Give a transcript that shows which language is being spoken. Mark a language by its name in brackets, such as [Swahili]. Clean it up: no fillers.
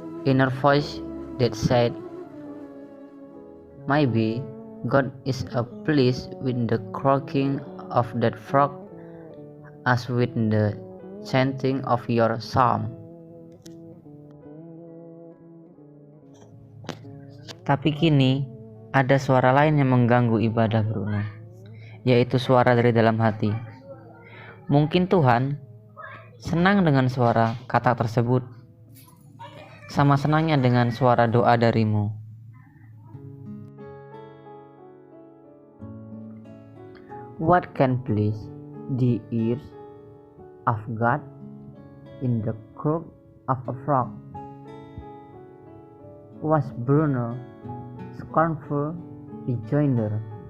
[English] Inner voice that said, "Maybe God is pleased with the croaking of that frog as with the chanting of your psalm." [Indonesian] Tapi kini ada suara lain yang mengganggu ibadah Bruno, yaitu suara dari dalam hati. Mungkin Tuhan senang dengan suara katak tersebut, sama senangnya dengan suara doa darimu. [English] What can please the ears of God in the croak of a frog? Was Bruno scornful rejoinder?